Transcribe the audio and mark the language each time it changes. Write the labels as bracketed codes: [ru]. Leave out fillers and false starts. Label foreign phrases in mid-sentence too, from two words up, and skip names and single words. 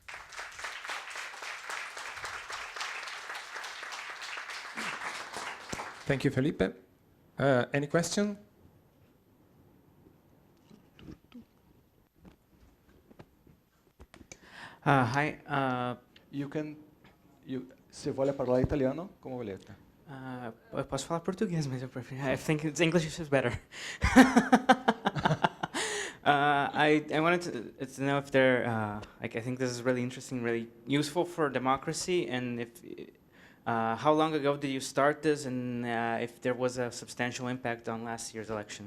[en] Thank you, Felipe. Any question? Hi. [it] Se vuole parlare italiano, come volete. [pt] Eu posso falar português, mas eu prefiro. [en] I think English is better. I wanted to know if there, I think this is really interesting, really useful for democracy, and if how long ago did you start this, and if there was a substantial impact on last year's election?